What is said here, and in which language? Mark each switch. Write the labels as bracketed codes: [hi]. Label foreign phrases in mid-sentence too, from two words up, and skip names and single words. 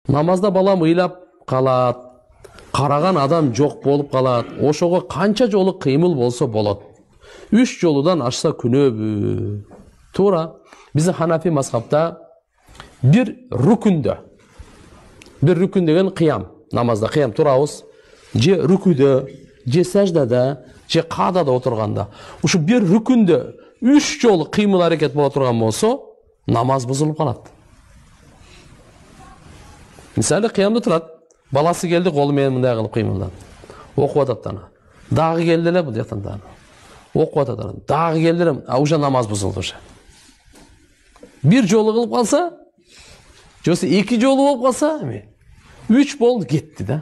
[ky] Намазда бала ыйлап калат, караган адам жок болуп калат. Ошого канча жолу кыймыл болсо болот. 3 жолудан ашса күнөбү. Туура. Биздин Ханафи мазхабта бир рүкүн деген кыям. Намазда кыям турабыз. Же рүкүдө, же саждада, же кадада отурганда. Ушу бир рүкүндө 3 жолу кыймыл аракет боло турган болсо, намаз бузулуп калат. Мисалы кыямда турат. Баласы келди, колу менен мындай кылып кыймылдан. Окуп атат ана. Дагы келди эле бул жактан дагы. Окуп атат ана. Дагы келди эле, уже намаз бузулду уже. Bir жолу кылып калса, жосы 2 жолу болуп калса, 3 болду кетти да.